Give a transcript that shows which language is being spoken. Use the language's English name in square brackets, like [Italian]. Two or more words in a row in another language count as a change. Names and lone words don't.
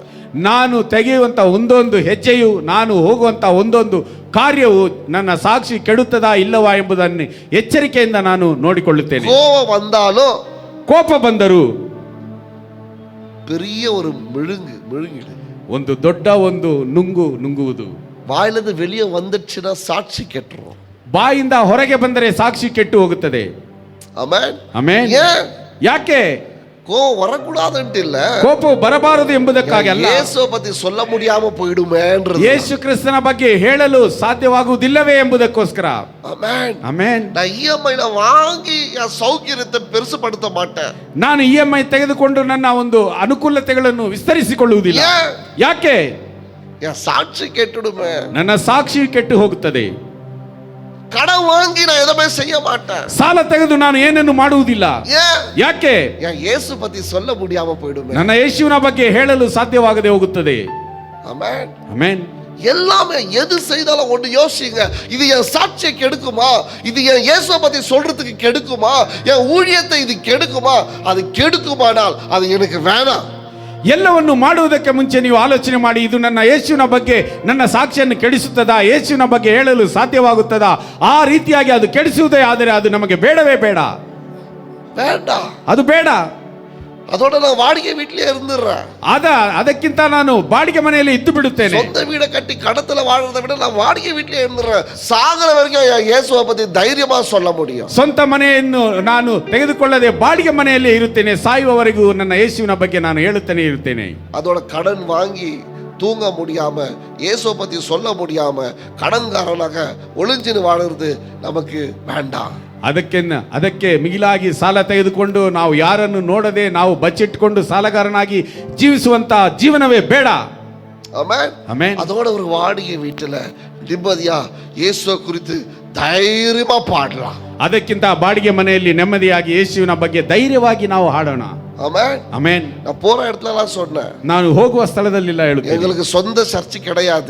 [Kannada] ನಾನು ತೆಗೆಯುವಂತ ಒಂದೊಂದು ಹೆಜ್ಜೆಯು, ನಾನು ಹೋಗುವಂತ ಒಂದೊಂದು ಕಾರ್ಯವು ನನ್ನ ಸಾಕ್ಷಿ ಕೆಡುತ್ತದಾ ಇಲ್ಲವಾ ಎಂಬುದನ್ನು ಎಚ್ಚರಿಕೆಯಿಂದ ನಾನು ನೋಡಿಕೊಳ್ಳುತ್ತೇನೆ. [Tamil] கோபம் வந்தாலும், [Kannada] ಕೋಪ ಬಂದರೂ [Tamil] பெரிய ஒரு முழுங்கிடு, [Kannada] ಒಂದು ದೊಡ್ಡ ಒಂದು ನುಂಗುವುದು. [Tamil] வாயிலிருந்து வெளியே வந்துச்சுன்னா சாட்சி கெட்டுரும். [Kannada] ಬಾಯಿಂದ ಹೊರಗೆ ಬಂದರೆ ಸಾಕ್ಷಿ ಕೆಟ್ಟು ಹೋಗುತ್ತದೆ. [Tamil] ஆமென். [Kannada] ಆಮೆನ್. [Tamil] ஏன்? [Kannada] ಯಾಕೆ? [Tamil] கோபம் வரக்கூடாதுன்ட்டு இல்ல, [Kannada] ಕೋಪವು ಬರಬಾರದು ಎಂಬುದಕ್ಕಾಗಿ ಅಲ್ಲ, [Tamil] இயேசுவை பத்தி சொல்ல முடியாம போயிடுமேன்றது. [Kannada] ಯೇಸು ಕ್ರಿಸ್ತನ ಬಗ್ಗೆ ಹೇಳಲು ಸಾಧ್ಯವಾಗುವುದಿಲ್ಲವೇ ಎಂಬುದಕ್ಕೋಸ್ಕರ. [Tamil] ஆமென். [Kannada] ಆಮೆನ್. [Tamil] நான் இஎம்ஐல வாங்கி என் சௌக்கியத்தை பெருசுபடுத்த மாட்டேன். [Kannada] ನಾನು EMI ತೆಗೆದುಕೊಂಡು ನನ್ನ ಒಂದು ಅನುಕೂಲತೆಗಳನ್ನು ವಿಸ್ತರಿಸಿಕೊಳ್ಳುವುದಿಲ್ಲ. [Tamil] ஏன்? [Kannada] ಯಾಕೆ? [Tamil] என் சாட்சி கெட்டுடுமே. [Kannada] ನನ್ನ ಸಾಕ್ಷಿ ಕೆಟ್ಟು ಹೋಗುತ್ತದೆ. [Tamil] கடன் வாங்கி நான் எதுவுமே செய்ய மாட்டேன். [Kannada] ಸಾಲ ತೆಗೆದು ನಾನು ಏನನ್ನು ಮಾಡುವುದಿಲ್ಲ. [Tamil] ஏன்? [Kannada] ಯಾಕೆ? [Tamil] என் இயேசு பத்தி சொல்ல முடியாம போயிடுமே. [Kannada] ನನ್ನ ಯೇಸುವಿನ ಬಗ್ಗೆ ಹೇಳಲು ಸಾಧ್ಯವಾಗದೆ ಹೋಗುತ್ತದೆ. [Tamil] ஆமென். [Kannada] ಆಮೆನ್. [Tamil] எல்லாமே எது செய்தாலும் ஒன்று யோசிங்க, இது என் சாட்சியை கெடுக்குமா, இது என் இயேசுவை பத்தி சொல்றதுக்கு கெடுக்குமா, என் ஊழியத்தை இது கெடுக்குமா, அது கெடுக்குமானால் அது எனக்கு வேணாம். [Kannada] ಎಲ್ಲವನ್ನು ಮಾಡುವುದಕ್ಕೆ ಮುಂಚೆ ನೀವು ಆಲೋಚನೆ ಮಾಡಿ, ಇದು ನನ್ನ ಯೇಸುವಿನ ಬಗ್ಗೆ ನನ್ನ ಸಾಕ್ಷಿಯನ್ನು ಕೆಡಿಸುತ್ತದಾ, ಯೇಸುವಿನ ಬಗ್ಗೆ ಹೇಳಲು ಸಾಧ್ಯವಾಗುತ್ತದಾ? ಆ ರೀತಿಯಾಗಿ ಅದು ಕೆಡಿಸುವುದೇ ಆದರೆ ಅದು ನಮಗೆ ಬೇಡವೇ ಬೇಡ, [Tamil] வேண்டாம். [Kannada] ಅದು ಬೇಡ. [Tamil] அதோட நான் வாடகை வீட்டிலே இருந்துடுறேன். ಅದಕ್ಕಿಂತ ನಾನು ಬಾಡಿಗೆ ಮನೆಯಲ್ಲಿ ಇದ್ದು ಬಿಡುತ್ತೇನೆ. சொந்த வீடை கட்டி கடத்துல வாழ்றதை விட நான் வாடகை வீட்டிலே இருந்துடுறேன். சாகர வரைக்கும் இயேசுவை பத்தி தைரியமா சொல்ல முடியும். [Kannada] ಸ್ವಂತ ಮನೆಯನ್ನು ನಾನು ತೆಗೆದುಕೊಳ್ಳದೆ ಬಾಡಿಗೆ ಮನೆಯಲ್ಲೇ ಇರುತ್ತೇನೆ, ಸಾಯುವವರೆಗೂ ನನ್ನ ಯೇಸುವಿನ ಬಗ್ಗೆ ನಾನು ಹೇಳುತ್ತೇನೆ ಇರುತ್ತೇನೆ. [Tamil] அதோட கடன் வாங்கி தூங்க முடியாம, இயேசுவை பத்தி சொல்ல முடியாம கடன்காரனாக ஒளிஞ்சின்னு வாழுறது நமக்கு வேண்டாம். [Kannada] ಅದಕ್ಕೆ ಮಿಗಿಲಾಗಿ ಸಾಲ ತೆಗೆದುಕೊಂಡು ನಾವು ಯಾರನ್ನು ನೋಡದೆ ನಾವು ಬಚ್ಚಿಟ್ಟುಕೊಂಡು ಸಾಲಗಾರನಾಗಿ ಜೀವಿಸುವಂತ ಜೀವನವೇ ಬೇಡ. ಆಮೆನ್. [Tamil] அதோட ஒரு வாடகை வீட்டுல நிம்மதியா இயேசுவை குறித்து தைரியமா பாடலாம். [Kannada] ಅದಕ್ಕಿಂತ ಬಾಡಿಗೆ ಮನೆಯಲ್ಲಿ ನೆಮ್ಮದಿಯಾಗಿ ಯೇಸುವಿನ ಬಗ್ಗೆ ಧೈರ್ಯವಾಗಿ ನಾವು ಹಾಡೋಣ. [Tamil] ஆமென். ஆமென். நான் போற இடத்துல எல்லாம் சொன்னேன், [Kannada] ನಾನು ಹೋಗುವ ಸ್ಥಳದಲ್ಲೆಲ್ಲ ಹೇಳುತ್ತೇನೆ, [Tamil] எங்களுக்கு சொந்த சர்ச் கிடையாது,